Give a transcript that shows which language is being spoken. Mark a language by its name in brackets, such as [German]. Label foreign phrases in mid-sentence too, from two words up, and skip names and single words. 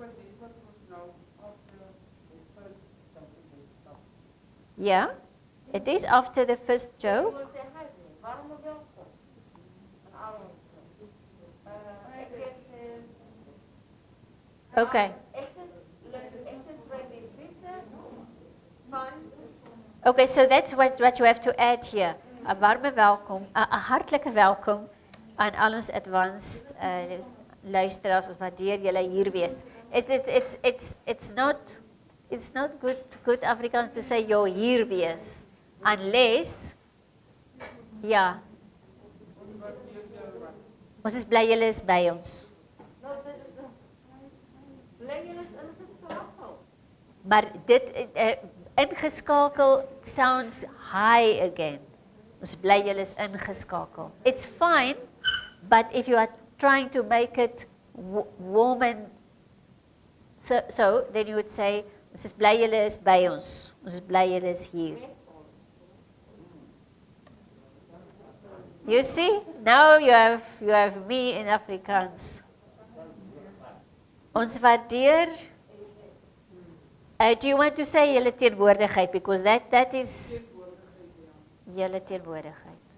[English] Yeah, it is after the first joke. Okay. Okay, so that's what you have to add here. [Afrikaans] 'n warme welkom, 'n hartlike welkom aan al ons advanced luisteraars wat waardeer julle hier wees. [English] It's not good Afrikaans to say you're [Afrikaans] hier wees [English] unless [Afrikaans] ons is bly julle is by ons. Maar dit ingeskakel [English] sounds high again. [Afrikaans] Ons bly julle is ingeskakel. [English] It's fine, but if you are trying to make it warm and so then you would say [Afrikaans] ons is bly julle is by ons. Ons is bly julle is hier. [English] You see? Now you have me in Afrikaans. [Afrikaans] Ons waardeer. [English] Do you want to say [Afrikaans] julle teenwoordigheid, [English] because that is [Afrikaans] julle teenwoordigheid.